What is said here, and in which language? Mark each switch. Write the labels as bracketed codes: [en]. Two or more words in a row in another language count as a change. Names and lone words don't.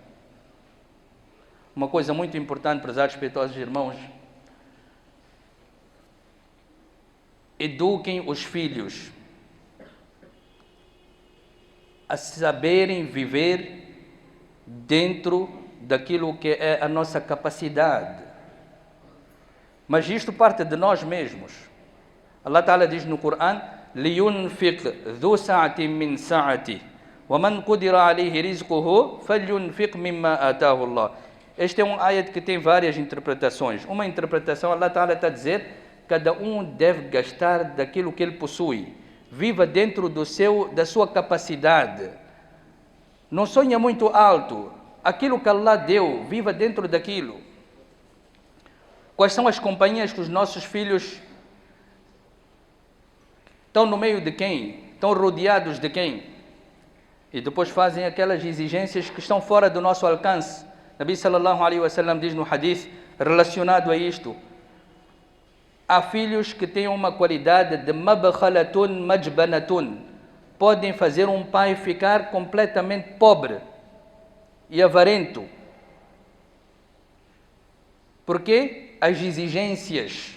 [pt] Uma coisa muito importante, prezados respeitosos irmãos, eduquem os filhos a saberem viver dentro daquilo que é a nossa capacidade. Mas isto parte de nós mesmos. Allah Ta'ala diz no Corão, [ar] لِيُنْفِقْ ذُو سَعَةٍ مِّنْ سَعَةِهِ وَمَنْ قُدِرَ عَلَيْهِ رِزْقُهُ فَلْيُنْفِقْ مِمَّا آتَاهُ اللَّهُ. [pt] Este é um ayat que tem várias interpretações. Uma interpretação, Allah Ta'ala está a dizer, cada um deve gastar daquilo que ele possui. Viva dentro da sua capacidade. Não sonha muito alto. Aquilo que Allah deu, viva dentro daquilo. Quais são as companhias que os nossos filhos estão no meio de quem? Estão rodeados de quem? E depois fazem aquelas exigências que estão fora do nosso alcance. Nabi [ar] صلى الله عليه وسلم [pt] diz no hadith relacionado a isto: há filhos que têm uma qualidade de [ar] مبخلة مجبنة. [pt] Podem fazer um pai ficar completamente pobre e avarento. Por quê? As exigências.